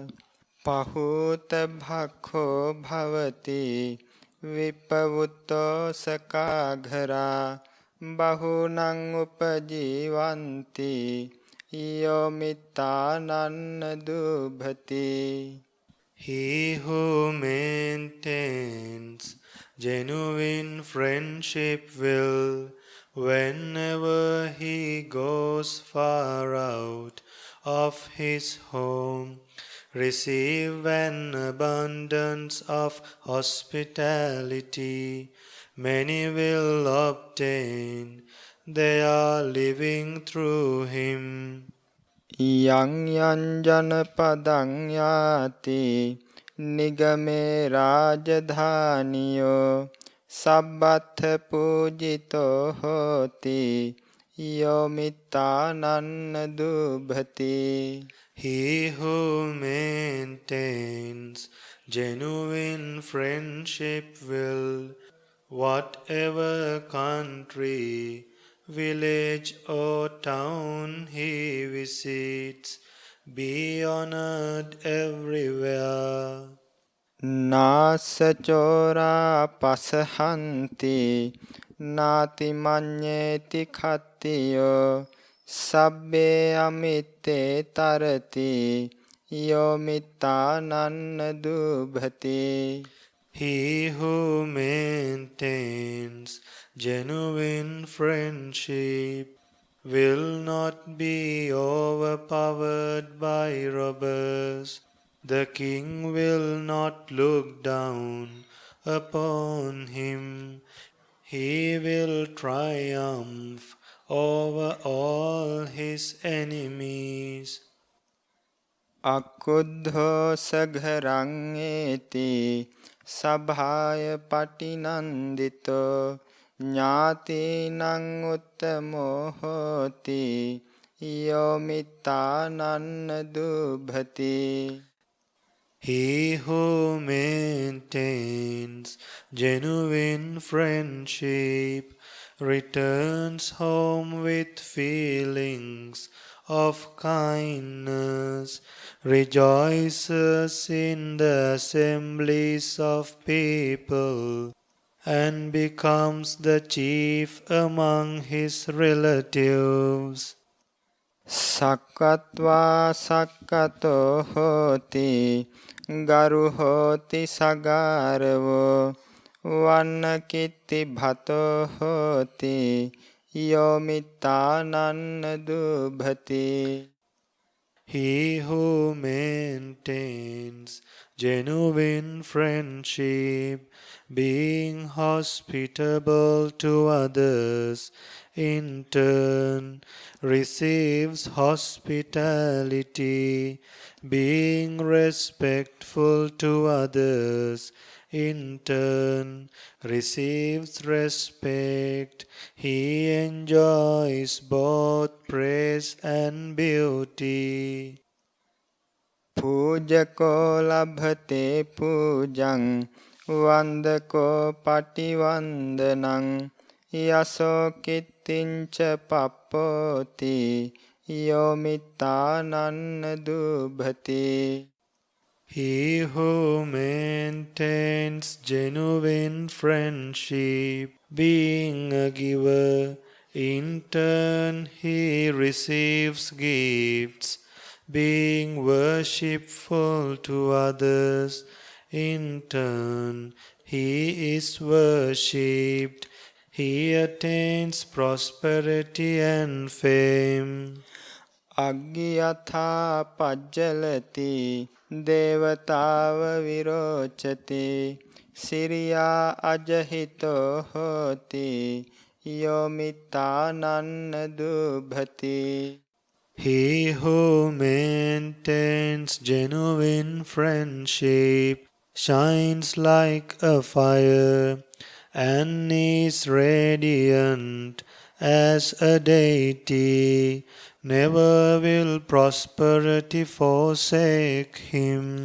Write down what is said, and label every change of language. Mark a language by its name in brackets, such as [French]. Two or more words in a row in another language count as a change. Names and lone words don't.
[Pali] Pahuta bhakho bhavati vipavutto sakaghara bahunang upajivanti yo mittānanna dubhati. [English] He who maintains genuine friendship will, whenever he goes far out of his home, receive an abundance of hospitality. Many will obtain, they are living through him. [Pali] Yang yanjanapadang yati nigame rajadhaniyo sabbatha pujito hoti yo mittānanna dubhati. [English] He who maintains genuine friendship will, whatever country, village or town he visits, be honored everywhere. [Pali] Nāsacora pasahanti nāti maññeti khattiyo sabbe amitte tarati yo mittānanna dubhati. [English] He who maintains genuine friendship will not be overpowered by robbers. The king will not look down upon him. He will triumph over all his enemies. [Pali] අක්කුද්ධෝ සඝරං ඒති සභාය පටිනන්දිතෝ ඥාතිනං උත්තමෝ හෝති යෝ මිත්තානන්න දුභති. [English] He who maintains genuine friendship returns home with feelings of kindness, rejoices in the assemblies of people, and becomes the chief among his relatives. [Pali] සක්කත්වා සක්කතෝ හෝති ගරු හෝති සගාරවෝ වන්නකිත්ති භතෝ හෝති යෝ මිත්තානන්න දුභති. [English] He who maintains genuine friendship, being hospitable to others, in turn receives hospitality, being respectful to others, in turn receives respect. He enjoys both praise and beauty. [Pali] පූජකෝ ලභතේ පූජං වන්දකෝ පටිවන්දනං යසෝ කිත්තිංච පප්පෝති යෝ මිත්තානන්න දුභති. [English] He who maintains genuine friendship, being a giver, in turn he receives gifts, being worshipful to others, in turn he is worshipped, he attains prosperity and fame. [Pali] අග්ගියථා පජ්ජලති දේවතාව විරෝචති සිරියා අජහිතෝ හෝති යෝ මිත්තානන්න දුභති. [English] He who maintains genuine friendship shines like a fire and is radiant as a deity. Never will prosperity forsake him.